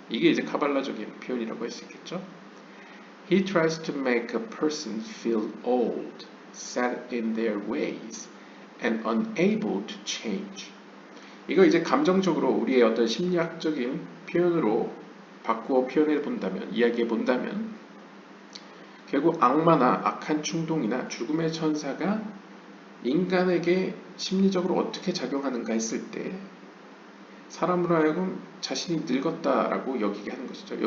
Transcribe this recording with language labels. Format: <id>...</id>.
<ko>이게 이제 카발라적인 표현이라고 할 수 있겠죠.</ko> <en>He tries to make a person feel old, set in their ways, and unable to change.</en> <ko>이거 이제 감정적으로 우리의 어떤 심리학적인 표현으로 바꾸어 표현해 본다면, 이야기해 본다면, 결국 악마나 악한 충동이나 죽음의 천사가 인간에게 심리적으로 어떻게 작용하는가 했을 때 사람으로 하여금 자신이 늙었다라고 여기게 하는 것이죠.</ko>